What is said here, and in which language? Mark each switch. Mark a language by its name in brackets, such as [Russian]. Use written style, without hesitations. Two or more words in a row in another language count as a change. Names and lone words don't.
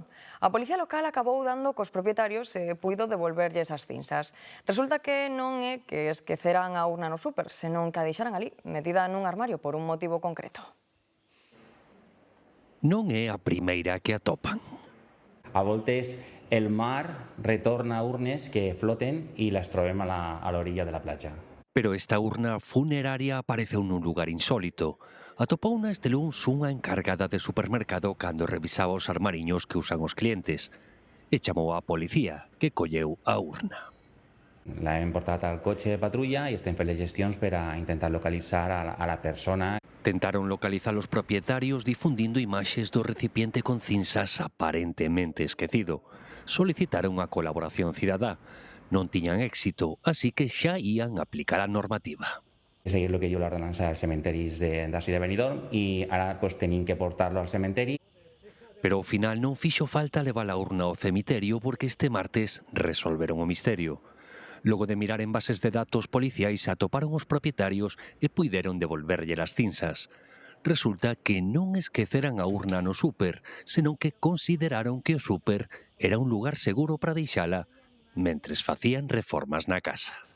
[Galician] A policía local acabou dando cos propietarios e puido devolverlles as cinzas. Resulta que non é que esqueceran a urna no súper, senón que a deixaran ali, metida nun armario por un motivo concreto. Non é a primeira que atopan. [Catalan] A voltes, el mar retorna urnes que floten [Spanish] y las [Catalan] trobem a la orilla de la platja. [Galician] Pero esta urna funeraria apareceu nun lugar insólito. Atopouna este luns unha encargada de supermercado cando revisaba os armariños que usan os clientes e chamou á policía, que colleu a urna. [Catalan] La hem portat al cotxe de patrulla i estem fent les gestions per a intentar localitzar a la persona. [Galician] Tentaron localizar os propietarios difundindo imaxes do recipiente con cinzas aparentemente esquecido. Solicitaron a colaboración cidadá. Non tiñan éxito, así que xa ían aplicar a normativa. [Catalan] Seguir lo que dio la ordenança als cementeris d'Ací de Benidorm i ara pues, tenim que portar-lo al cementeri. [Galician] Pero ao final non fixo falta levar a urna ao cemiterio porque este martes resolveron o misterio. Logo de mirar en bases de datos policiais atoparon os propietarios e puideron devolverlle as cinzas. Resulta que non esqueceran a urna no súper, senón que consideraron que o súper era un lugar seguro para deixala mentres facían reformas na casa.